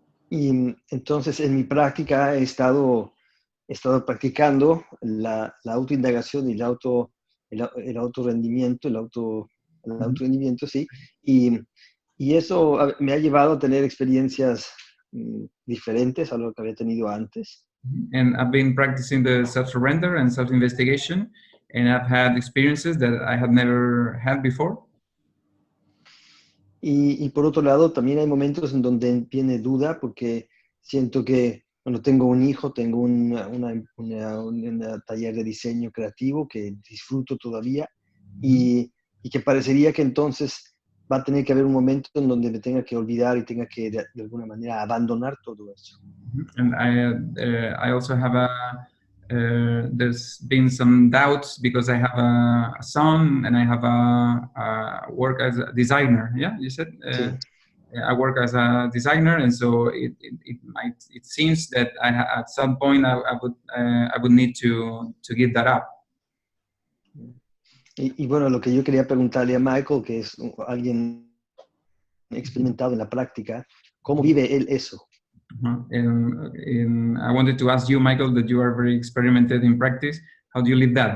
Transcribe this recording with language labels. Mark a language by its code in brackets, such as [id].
[es] Y entonces en mi práctica he estado practicando la autoindagación y el autorrendimiento, el autorrendimiento, sí, y eso me ha llevado a tener experiencias diferentes a lo que había tenido antes. [en] And I've been practicing the self-surrender and self-investigation, and I've had experiences that I had never had before. [es] Y por otro lado, también hay momentos en donde viene duda, porque siento que cuando tengo un hijo, tengo una taller de diseño creativo que disfruto todavía, y que parecería que entonces va a tener que haber un momento en donde me tenga que olvidar y tenga que de alguna manera abandonar todo eso. [en] And I also have there's been some doubts because I have a son and I have a work as a designer. Yeah, you said [es] Sí. [en] I work as a designer, and so it seems that at some point I would need to give that up. [es] Y bueno, lo que yo quería preguntarle a Michael, que es alguien experimentado en la práctica, ¿cómo vive él eso? [en] And I wanted to ask you, Michael, that you are very experimented in practice. How do you live that?